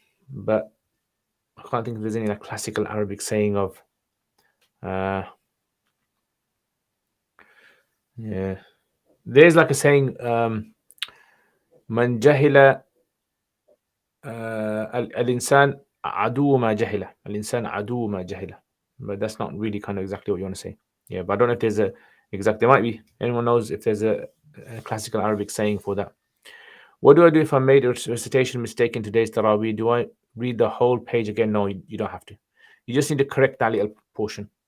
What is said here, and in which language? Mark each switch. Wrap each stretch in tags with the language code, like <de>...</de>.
<en>But I can't think if there's any like classical Arabic saying of yeah. There's like a saying</en> <ar>من جهل الإنسان عدو ما جهله. الإنسان عدو ما جهله.</ar> <en>But that's not really kind of exactly what you want to say. Yeah, but I don't know if there's a exact. There might be. Anyone knows if there's a classical Arabic saying for that? What do I do if I made a recitation mistake in today's Taraweeh? Do I read the whole page again? No, you don't have to. You just need to correct that little portion.</en>